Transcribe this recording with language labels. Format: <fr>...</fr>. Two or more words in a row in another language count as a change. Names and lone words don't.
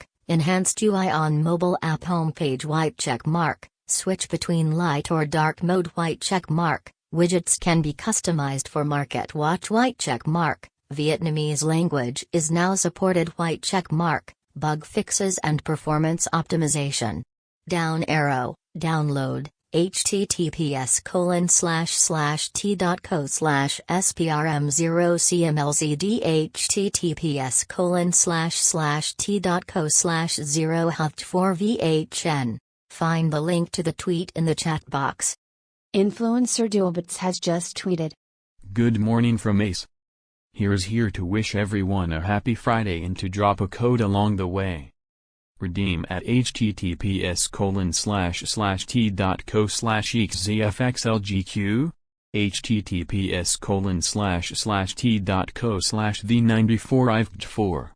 <en>Enhanced UI on mobile app homepage white check mark, switch between light or dark mode white check mark, widgets can be customized for market watch white check mark, Vietnamese language is now supported white check mark, bug fixes and performance optimization. Down arrow, download, https://t.co/sprm0cmlzd https://t.co/0hft4vhn. Find the link to the tweet in the chat box. Influencer Dualbits has just tweeted. Good morning from Ace. Here to wish everyone a happy Friday and to drop a code along the way. Redeem at https://t.co/exzfxlgq, https://t.co/the94ivd4.</en>